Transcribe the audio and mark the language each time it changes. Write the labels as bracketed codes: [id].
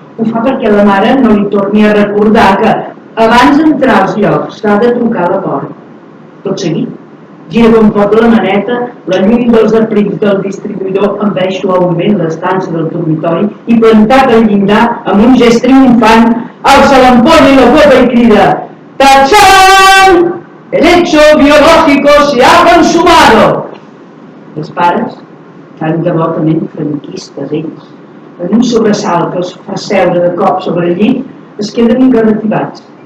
[ca] Ho fa perquè la mare no li torni a recordar que abans d'entrar als llocs s'ha de trucar a la porta. Tot seguit, gira com pot la maneta, la llum dels aprics del distribuïdor envaeix suaument l'estança del dormitori i plantat al llindar amb un gest triomfant, alça l'ampolla i la copa i crida: ¡Tachán! [es] ¡El hecho biológico se ha consumado! [ca] Els pares, tan devotament franquistes ells, en un sobresalt que els fa seure de cop sobre el llit, es queden ingarrativats.